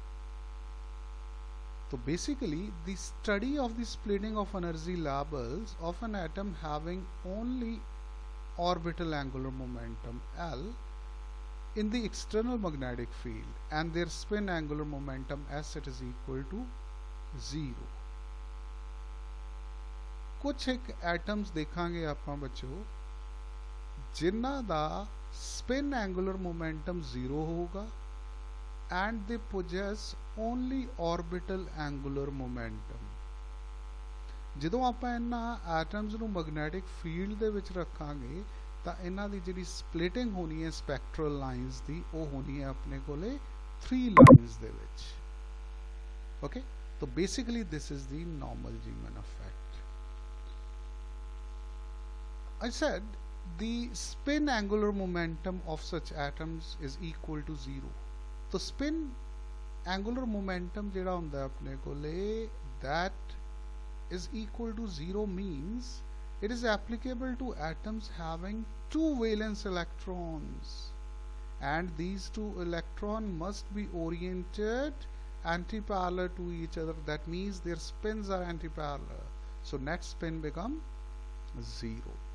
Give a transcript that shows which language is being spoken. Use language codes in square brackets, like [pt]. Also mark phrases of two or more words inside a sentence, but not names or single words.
[en] So basically the study of the splitting of energy levels of an atom having only orbital angular momentum L in the external magnetic field and their spin angular momentum S, it is equal to 0. [pa] ਕੁਝ ਇੱਕ ਐਟਮਸ ਦੇਖਾਂਗੇ ਆਪਾਂ ਬੱਚੋ ਜਿਨ੍ਹਾਂ ਦਾ [en] spin angular momentum 0 ਹੋगा and they possess only orbital angular momentum. [pa] ਜਦੋਂ ਆਪਾਂ ਇਹਨਾਂ ਐਟਮਸ ਨੂੰ [en] magnetic field [pa] ਦੇ ਵਿੱਚ ਰੱਖਾਂਗੇ ਤਾਂ ਇਹਨਾਂ ਦੀ ਜਿਹੜੀ ਸਪਲਿਟਿੰਗ ਹੋਣੀ ਹੈ [en] spectral lines [pa] ਦੀ, ਉਹ ਹੋਣੀ ਹੈ ਆਪਣੇ ਕੋਲੇ 3 ਲਾਈਨਸ ਦੇ ਵਿੱਚ. ਓਕੇ, [en] so basically this is the normal Zeeman effect. I said the spin angular momentum of such atoms is equal to 0. So spin angular momentum [pa] ਜਿਹੜਾ ਹੁੰਦਾ ਆਪਣੇ ਕੋਲੇ, [en] that is equal to 0 means it is applicable to atoms having 2 valence electrons, and these 2 electrons must be oriented antiparallel to each other. That means their spins are antiparallel, so net spin becomes 0.